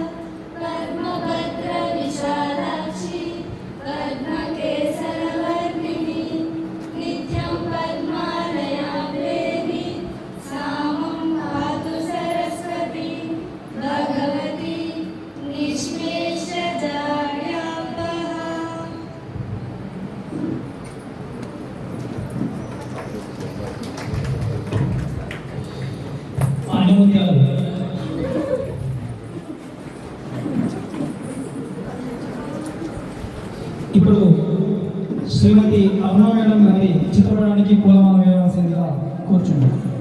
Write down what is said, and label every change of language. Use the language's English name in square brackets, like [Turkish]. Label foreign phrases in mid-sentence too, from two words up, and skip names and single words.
[Sanskrit] पद्मभद्रविशालाक्षि पद्मकेसरवर्णिनि नित्यं पद्मालया देवी सामं पातु सरस्वती भगवती निष्मेषजाड्यापहा। [Telugu] ఆణిముత్యాలు ఇప్పుడు శ్రీమతి అరుణ మేడం గారి చిత్రపటానికి పూలమాల వేయవలసిందిగా కూర్చున్నాం.